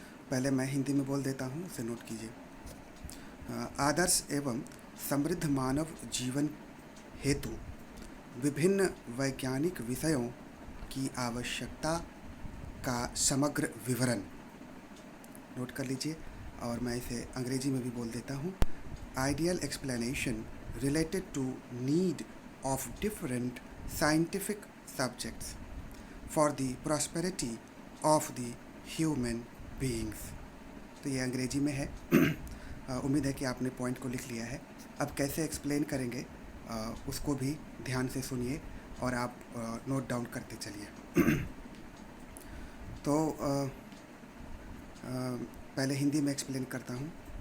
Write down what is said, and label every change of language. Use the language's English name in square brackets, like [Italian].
[Hindi] पहले मैं हिंदी में बोल देता हूँ, उसे नोट कीजिए। आदर्श एवं समृद्ध मानव जीवन हेतु विभिन्न वैज्ञानिक विषयों की आवश्यकता का समग्र विवरण नोट कर लीजिए। और मैं इसे अंग्रेजी में भी बोल देता हूँ। [English] Ideal explanation related to need of different scientific subjects for the prosperity of the human beings। [Hindi] तो ये अंग्रेजी में है। उम्मीद है कि आपने पॉइंट को लिख लिया है। अब कैसे एक्सप्लेन करेंगे उसको भी ध्यान से सुनिए और आप नोट डाउन करते चलिए। तो पहले हिंदी में एक्सप्लेन करता हूँ।